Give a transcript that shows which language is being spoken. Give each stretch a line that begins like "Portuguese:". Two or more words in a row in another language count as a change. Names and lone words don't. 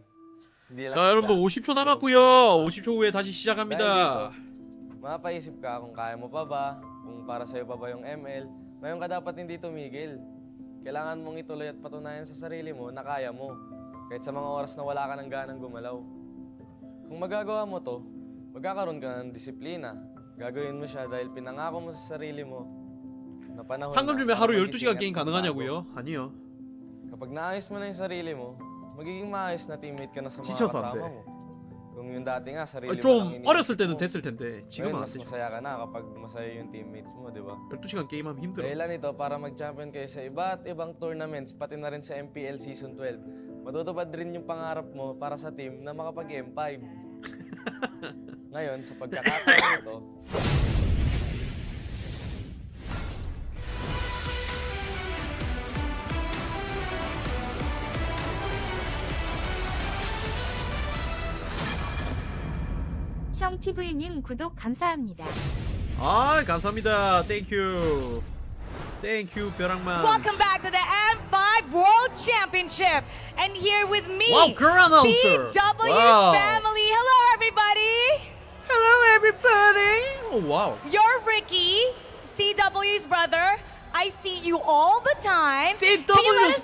Filipino: Hindi lang
Korean: 자 여러분들 50초 남았고요. 50초 후에 다시 시작합니다.
Filipino: mapaisip ka kung kaya mo pa ba, kung para sa'yo pa ba yung ML. Ngayon ka dapat hindi tumigil. Kailangan mong ituloy at patunayan sa sarili mo na kaya mo. Kahit sa mga oras na wala ka ng ganang gumalaw. Kung magagawa mo to, magkakaroon ka ng disiplina. Gagawin mo siya dahil pinangako mo sa sarili mo na panahon
Korean: 상금 주면 하루 12시간 게임 가능하냐고요? 아니요.
Filipino: Kapag naayos mo na yung sarili mo, magiging maayos na teammate ka na sa mga
Korean: 지쳐서 안
Filipino: kasama
Korean: 돼.
Filipino: mo. Kung yung dati nga, sarili mo lang
Korean: 좀
Filipino: iniisip
Korean: 어렸을 때는
Filipino: mo,
Korean: 됐을 텐데 지금은
Filipino: ngayon,
Korean: 안
Filipino: mas
Korean: 되죠.
Filipino: masaya ka na kapag masaya yung teammates mo, di ba?
Korean: 12시간 게임하면 힘들어.
Filipino: Dahilan ito para mag-champion kayo sa iba't ibang tournaments, pati na rin sa MPL Season 12. Matutupad rin yung pangarap mo para sa team na makapag-M5. Ngayon, sa pagkakataon ito,
Korean: 형TV님 구독 감사합니다. 감사합니다. 땡큐. 땡큐 벼랑만.
English: Welcome back to the M5 World Championship. And here with me, Wow, girl announcer. CW's Wow. family. Hello, everybody. Hello everybody. Oh wow. You're Ricky, CW's brother. I see you all the time. Can you let